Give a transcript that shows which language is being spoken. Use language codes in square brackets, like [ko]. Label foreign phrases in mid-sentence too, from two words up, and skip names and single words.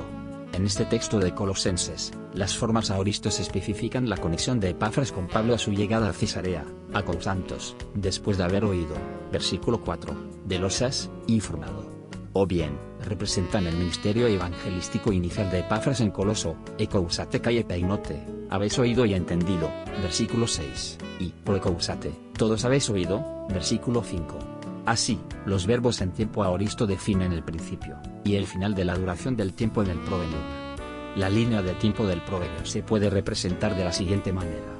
[es] En este texto de Colosenses, las formas aoristos especifican la conexión de Epafras con Pablo a su llegada a Cesarea, a Cousantos, después de haber oído, versículo 4, de Losas, informado. O bien, representan el ministerio evangelístico inicial de Epafras en Coloso, [el] ἠκούσατε καὶ ἐπέγνωτε, [es] habéis oído y entendido, versículo 6, y por ecousate, todos habéis oído, versículo 5. Así, los verbos en tiempo aoristo definen el principio y el final de la duración del tiempo en el proemio. La línea de tiempo del proemio se puede representar de la siguiente manera.